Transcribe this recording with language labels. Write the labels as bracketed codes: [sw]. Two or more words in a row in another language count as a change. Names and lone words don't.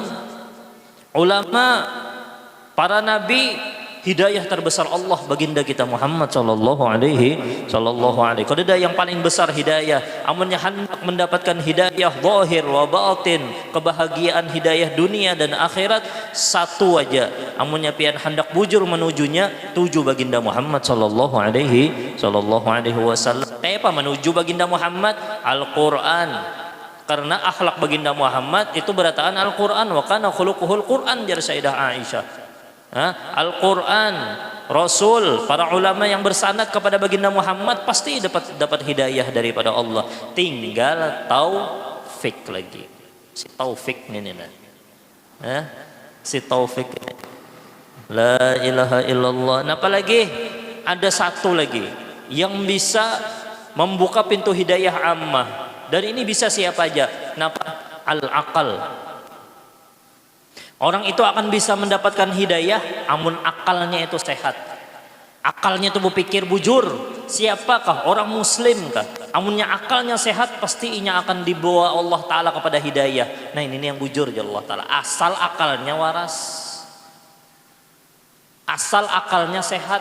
[id] Ulama, para nabi, hidayah terbesar Allah baginda kita Muhammad [ar] sallallahu alaihi. [bjn] Kalau ada yang paling besar hidayah, amunnya hendak mendapatkan hidayah [ar] zahir wa batin, [bjn] kebahagiaan hidayah dunia dan akhirat, satu aja. Amunnya pian hendak bujur menujunya, tuju baginda Muhammad [ar] sallallahu alaihi wasallam. [bjn] Kayak apa menuju baginda Muhammad? Al-Qur'an. Karena akhlak baginda Muhammad itu berataan Al-Qur'an, [ar] wa kana khuluquhul Qur'an, [bjn] jar Sayyidah Aisyah. [id] Al-Quran, Rasul, para ulama yang bersanad kepada baginda Muhammad pasti dapat hidayah daripada Allah. Tinggal taufik lagi. Si taufik ini nah. Si taufik. [ar] La ilaha illallah. [id] Nah, apalagi ada satu lagi yang bisa membuka pintu hidayah ammah. Dan ini bisa siapa aja. Kenapa? Al-aqal. [bjn] Orang itu akan bisa mendapatkan hidayah amun akalnya itu sehat. Akalnya itu berpikir bujur. [id] Siapakah? Orang muslim kah? [bjn] Amunnya akalnya sehat, pasti inya akan dibawa Allah Ta'ala kepada hidayah. Nah, ini yang bujur ya Allah Ta'ala. Asal akalnya waras, asal akalnya sehat.